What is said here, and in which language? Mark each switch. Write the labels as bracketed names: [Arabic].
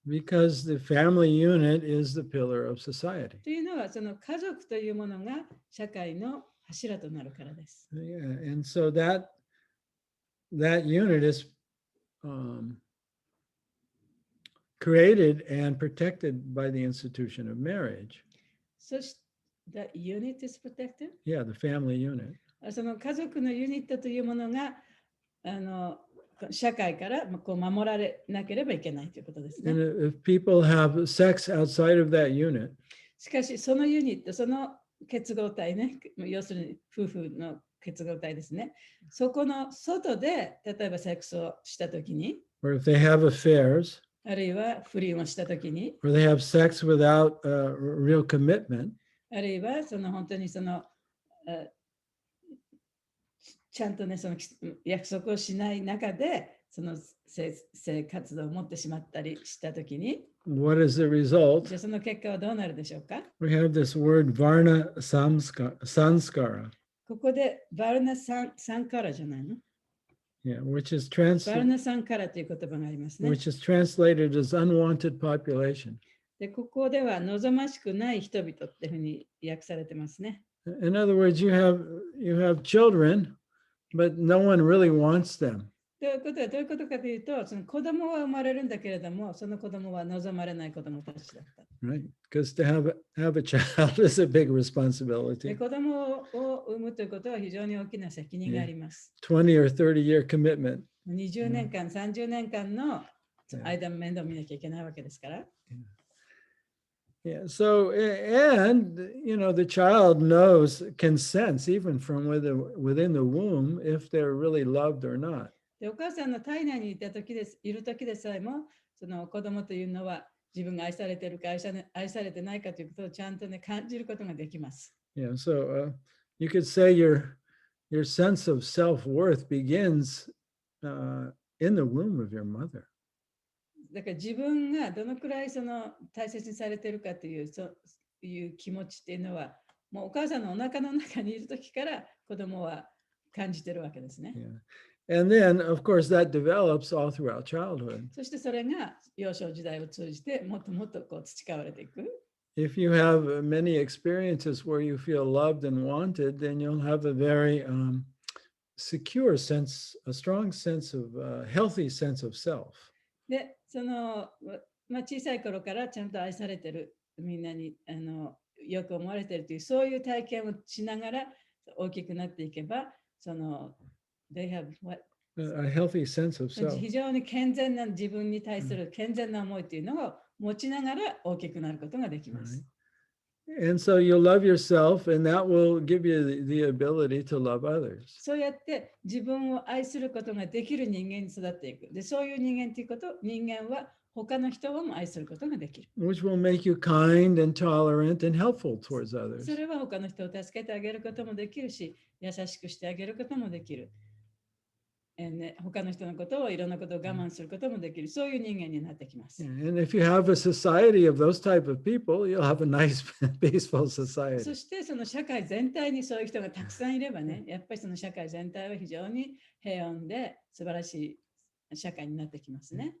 [English] Because the family unit is the pillar of society. [Japanese] というのは、その家族というものが社会の柱となるからです。 [English] Yeah, and so that unit is created and protected by the institution of marriage. So the unit is protected? Yeah, the family unit. [Japanese] その家族のユニットというものが社会からこう守られなければいけないということですね。 [English] And if people have sex outside of that unit, [Japanese] しかしそのユニット、その結合体ね、要するに夫婦の結合体ですね。そこの外で例えばセックスをしたときに、 [English] or if they have affairs, [Japanese] あるいは不倫をしたときに、 [English] or they have sex without real commitment, [Japanese] あるいは本当にちゃんとね、その約束をしない中で、その性活動を持ってしまったりしたときに、 [English] what is the result? [Japanese] じゃあその結果はどうなるでしょうか？ [English] We have this word varna sanskara, [Japanese] ここでバルナサンカラじゃないの？ [English] yeah, which is [Japanese] バルナサンカラという言葉がありますね。 [English] which is translated as unwanted population. [Japanese] で、ここでは望ましくない人々っていうふうに訳されてますね。 [English] In other words, you have children, but no one really wants them. [Japanese] ということはどういうことかというと、その子供は生まれるんだけれども、その子供は望まれない子供たちだった。 [English] Right? Because to have a child is a big [Japanese] で [English] responsibility. [Japanese] 子供を産むということは非常に大きな責任があります。 [English] 20 or 30-year commitment. [Japanese] 20年間、30年間の間面倒を見なきゃいけないわけですから。 [English] Yeah. So, and the child can sense even from within the womb if they're really loved or not. [Japanese] でお母さんの体内にいる時でさえも、その子供というのは自分が愛されているか愛されてないかということをちゃんとね、感じることができます。 [English] Yeah. So you could say your sense of self-worth begins in the womb of your mother. [Japanese] だから自分がどのくらいその大切にされているかという、そういう気持ちっていうのは、もうお母さんのお腹の中にいる時から子供は感じてるわけですね。 [English] Yeah. And then, of course, that develops all throughout childhood. [Japanese] そしてそれが幼少時代を通じてもっともっとこう培われていく。 [English] If you have many experiences where you feel loved and wanted, then you'll have a very secure sense, a strong sense of, healthy sense of self. [Japanese] で、その、小さい頃からちゃんと愛されてる、みんなによく思われてるという、そういう体験をしながら大きくなっていけば、その、 [English] they have what? A healthy sense of self. [Japanese] 非常に健全な自分に対する健全な思いというのを持ちながら大きくなることができます。 [English] And so you'll love yourself, and that will give you the ability to love others. [Japanese] そうやって自分を愛することができる人間に育っていく。で、そういう人間ということ、人間は他の人をも愛することができる。 [English] Which will make you kind and tolerant and helpful towards others. [Japanese] それは他の人を助けてあげることもできるし、優しくしてあげることもできる。他の人のことをいろんなことを我慢することもできる。そういう人間になってきます。 [English] And if you have a society of those type of people, you'll have a nice, peaceful [Japanese] そ [English] society. [Japanese] してその社会全体にそういう人がたくさんいればね、やっぱりその社会全体は非常に平穏で素晴らしい社会になってきますね。